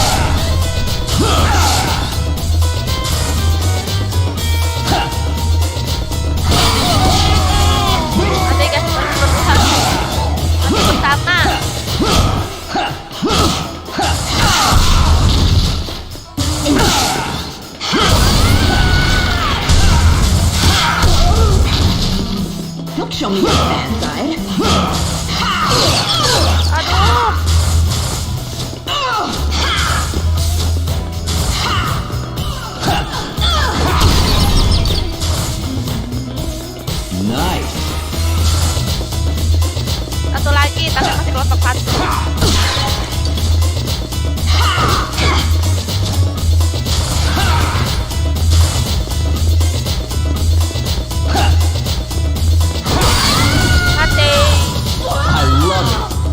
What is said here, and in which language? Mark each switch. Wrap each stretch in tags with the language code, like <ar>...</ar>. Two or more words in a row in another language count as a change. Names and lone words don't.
<id>Nanti guys berpeluhan masih bersama.</id> <en>Look, show me your bad side.</en> <id>Aduh. Nice. Satu lagi tapi masih kelompok satu. Mati.</id> <en>I love it.</en>